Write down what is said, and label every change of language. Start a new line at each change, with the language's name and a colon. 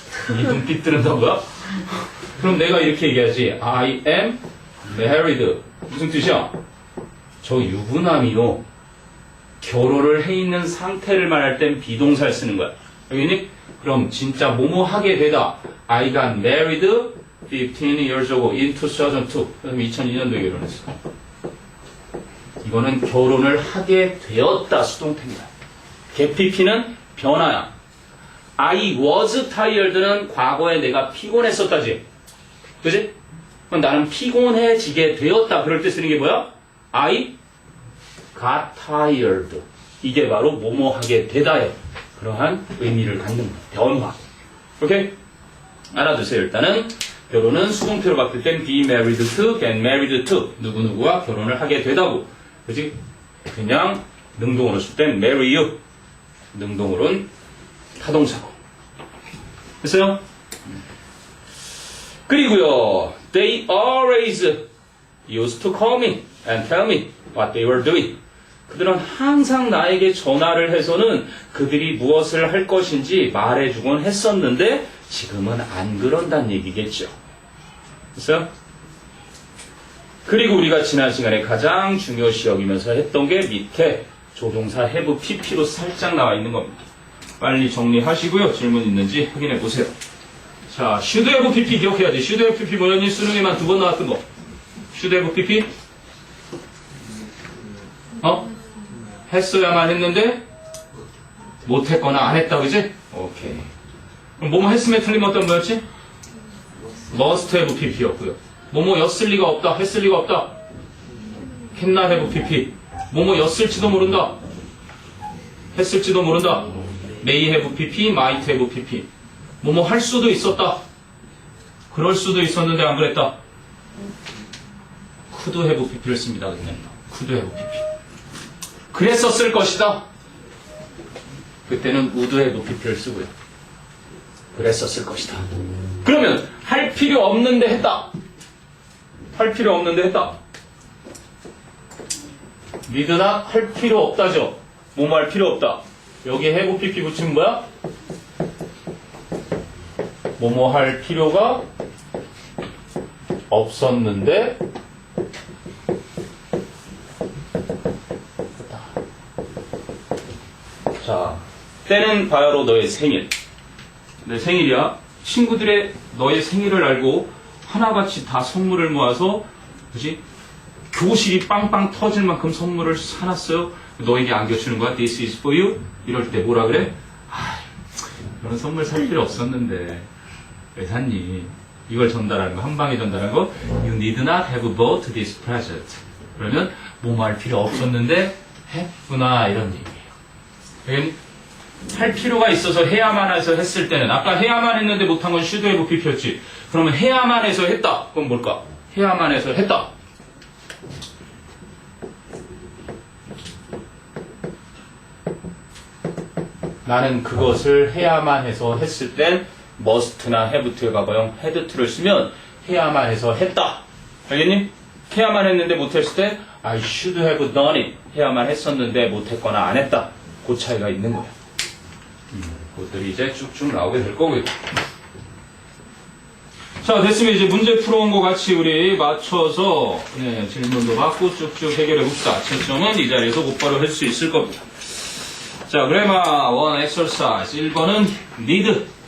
Korean: 이 눈빛 뜨는단 거야? 그럼 내가 이렇게 얘기하지.
English: I am married.
Korean: 무슨 뜻이야? 저 유부남이요. 결혼을 해 있는 상태를 말할 땐 비동사를 쓰는 거야. 알겠니? 그럼 진짜 뭐뭐 하게 되다.
English: I got married 15 years ago in 2002.
Korean: 그럼 2002년도에 결혼했어. 이거는 결혼을 하게 되었다 수동태입니다. get pp는 변화야. I was tired는 과거에 내가 피곤했었다지. 그지? 그럼 나는 피곤해지게 되었다. 그럴 때 쓰는 게 뭐야?
English: I got tired.
Korean: 이게 바로 뭐뭐 하게 되다예요. 그러한 의미를 갖는 변화. 오케이? 알아두세요. 일단은 결혼은 수동태로 바뀔 땐 be married to, get married to. 누구누구와 결혼을 하게 되다고. 그지? 그냥 능동으로 쓸 땐 marry you. 능동으로는 타동사고. 됐어요? 그리고요,
English: they always used to call me and tell me what they were doing.
Korean: 그들은 항상 나에게 전화를 해서는 그들이 무엇을 할 것인지 말해주곤 했었는데 지금은 안 그런다는 얘기겠죠. 됐어요? 그리고 우리가 지난 시간에 가장 중요시 여기면서 했던 게 밑에 조동사 have pp로 살짝 나와 있는 겁니다. 빨리 정리하시고요. 질문 있는지 확인해 보세요. 자, should have pp 기억해야지. should have pp 뭐였니? 수능에만 2번 나왔던 거. should have pp? 했어야만 했는데 못했거나 안 했다, 그지? 오케이. 그럼 뭐뭐 했으면 틀리면 어떤 거였지? must have pp였고요. 뭐뭐였을 리가 없다, 했을 리가 없다. cannot have pp. 뭐뭐였을지도 모른다, 했을지도 모른다. may have pp, might have pp. 뭐뭐 할 수도 있었다, 그럴 수도 있었는데 안 그랬다. could have pp를 씁니다. 그냥 could have pp. 그랬었을 것이다. 그때는 would have pp를 쓰고요. 그랬었을 것이다. 그러면 할 필요 없는데 했다. 할 필요 없는데 했다. 니드나 할 필요 없다죠. 뭐뭐 할 필요 없다. 여기에 have pp 붙이면 뭐야? 뭐뭐 할 필요가 없었는데 자, 때는 바로 너의 생일. 내 생일이야. 친구들의 너의 생일을 알고 하나같이 다 선물을 모아서, 그치? 교실이 빵빵 터질 만큼 선물을 사놨어요. 너에게 안겨주는 거야.
English: This is for you.
Korean: 이럴 때 뭐라 그래? 그런 선물 살 필요 없었는데 왜 샀니? 이걸 전달하는 거, 한 방에 전달하는 거.
English: You need not have bought this present.
Korean: 그러면 뭐뭐 할 필요 없었는데 했구나, 이런 얘기예요. 할 필요가 있어서 해야만 해서 했을 때는, 아까 해야만 했는데 못한 건 should have pp였지. 그러면 해야만 해서 했다. 그건 뭘까? 해야만 해서 했다. 나는 그것을 해야만 해서 했을 땐 must나 have to의 과거형 had to를 쓰면 해야만 해서 했다. 알겠니? 해야만 했는데 못했을 때
English: I should have done it.
Korean: 해야만 했었는데 못했거나 안 했다. 그 차이가 있는 거야. 그것들이 이제 쭉쭉 나오게 될 거고요. 자, 됐으면 이제 문제 풀어온 거 같이 우리 맞춰서 질문도 받고 쭉쭉 해결해 봅시다. 채점은 이 자리에서 곧바로 할 수 있을 겁니다. 자, 그래마 원 엑서사이즈 1번은 need.